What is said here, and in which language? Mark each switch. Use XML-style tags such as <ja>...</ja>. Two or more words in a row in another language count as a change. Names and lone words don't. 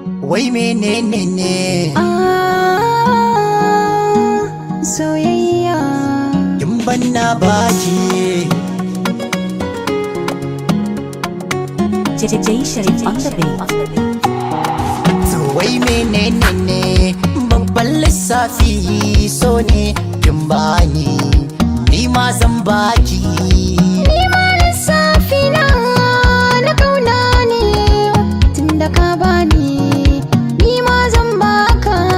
<ha>Wai menene ne? Ah, soyayya. Kin ban na baki.</ha> <en>J J Sharif on the beat.</en> <ha>To wai menene ne? Babban lissafi so ne kin bani, ni ma zan baki. Ni ma lissafi na, na kauna ne, tunda ka bani, ni ma zan baka.</ha>